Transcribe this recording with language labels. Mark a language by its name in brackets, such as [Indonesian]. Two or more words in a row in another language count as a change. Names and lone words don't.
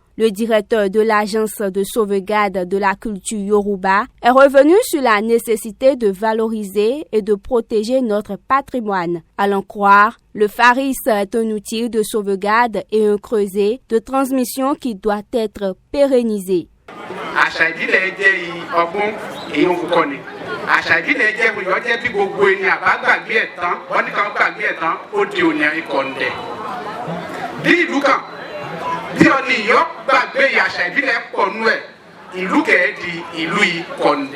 [French] Le directeur de l'Agence de sauvegarde de la culture Yoruba est revenu sur la nécessité de valoriser et de protéger notre patrimoine. À l'en croire, le Faris est un outil de sauvegarde et un creuset de transmission qui doit être pérennisé. [Yoruba] Bí ọ̀nì yọ gbàgbé àṣà ìbílẹ̀ pọ̀ nú ẹ̀ ìlú kẹ̀ẹ́dì ìlú Ìkọ̀ǹdẹ̀.